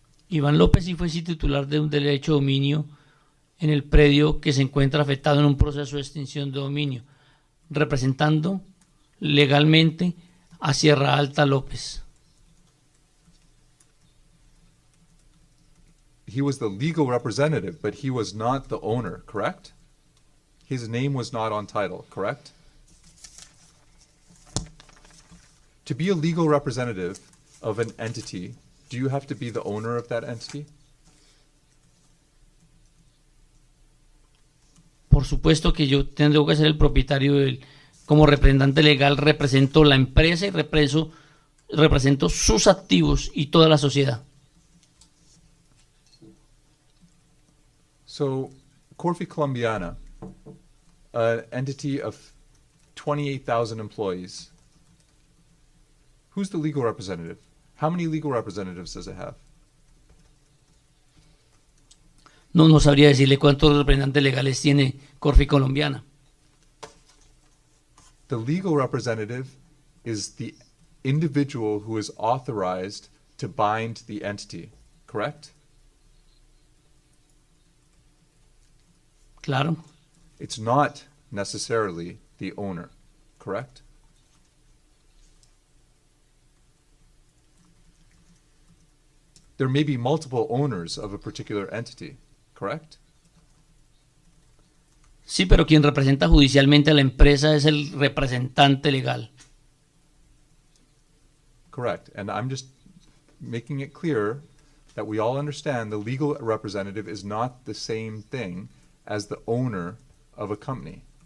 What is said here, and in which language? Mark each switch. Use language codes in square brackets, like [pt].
[es] Iván López sí fue titular de un derecho de dominio en el predio que se encuentra afectado en un proceso de extinción de dominio, representando legalmente a Sierra Alta López. [en] He was the legal representative, but he was not the owner, correct? His name was not on title, correct? To be a legal representative of an entity, do you have to be the owner of that entity? [es] Por supuesto que yo tendré que ser el propietario del, como representante legal represento la empresa y represento sus activos y toda la sociedad. [en] So, Corfi Colombiana, an entity of 28,000 employees, who's the legal representative? How many legal representatives does it have? [es] No sabría decirle cuántos representantes legales tiene Corfi Colombiana. [en] The legal representative is the individual who is authorized to bind the entity, correct? [es] Claro. [en] It's not necessarily the owner, correct? There may be multiple owners of a particular entity, correct? [es] Sí, pero quien representa judicialmente a la empresa es el representante legal. [en] Correct. And I'm just making it clear that we all understand the legal representative is not the same thing as the owner of a company.